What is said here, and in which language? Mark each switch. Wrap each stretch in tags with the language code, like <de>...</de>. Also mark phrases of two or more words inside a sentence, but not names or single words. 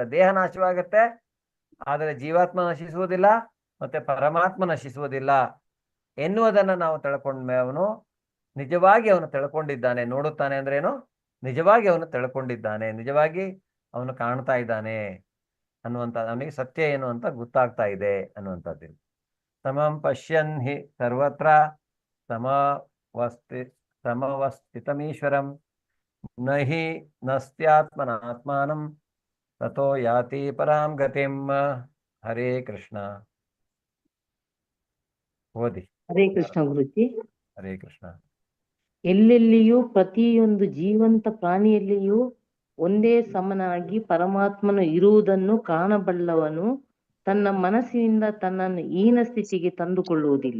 <kn>ದೇಹ ನಾಶವಾಗುತ್ತೆ, ಆದರೆ ಜೀವಾತ್ಮ ನಶಿಸುವುದಿಲ್ಲ ಮತ್ತೆ ಪರಮಾತ್ಮ ನಶಿಸುವುದಿಲ್ಲ ಎನ್ನುವುದನ್ನು ನಾವು ತಿಳ್ಕೊಂಡ್ಮೇ ಅವನು ನಿಜವಾಗಿ ಅವನು ತಿಳ್ಕೊಂಡಿದ್ದಾನೆ. ನೋಡುತ್ತಾನೆ ಅಂದ್ರೆ ಏನು? ನಿಜವಾಗಿ ಅವನು ತಿಳ್ಕೊಂಡಿದ್ದಾನೆ, ನಿಜವಾಗಿ ಅವನು ಕಾಣ್ತಾ ಇದ್ದಾನೆ ಅನ್ನುವಂಥ, ಅವನಿಗೆ ಸತ್ಯ ಏನು ಅಂತ ಗೊತ್ತಾಗ್ತಾ ಇದೆ ಅನ್ನುವಂಥದ್ದು.</kn> <sa>ಸಮಂ ಪಶ್ಯನ್ ಹಿ ಸರ್ವತ್ರ ಸಮವಸ್ಥಿತಮೀಶ್ವರಂ ನಹಿ ನಸ್ತ್ಯಾತ್ಮನಾತ್ಮಾನಂ ತಥೋ ಯಾತಿ ಪರಾಂ ಗತಿಂ.</sa> <kn>ಹರೇ ಕೃಷ್ಣ. ಓದಿ. ಹರೇ ಕೃಷ್ಣ ಗುರುಜಿ. ಹರೇ ಕೃಷ್ಣ. ಎಲ್ಲೆಲ್ಲಿಯೂ ಪ್ರತಿಯೊಂದು ಜೀವಂತ ಪ್ರಾಣಿಯಲ್ಲಿಯೂ ಒಂದೇ ಸಮನಾಗಿ ಪರಮಾತ್ಮನು ಇರುವುದನ್ನು ಕಾಣಬಲ್ಲವನು ತನ್ನ ಮನಸ್ಸಿನಿಂದ ತನ್ನನ್ನು ಹೀನ ಸ್ಥಿತಿಗೆ ತಂದುಕೊಳ್ಳುವುದಿಲ್ಲ.</kn>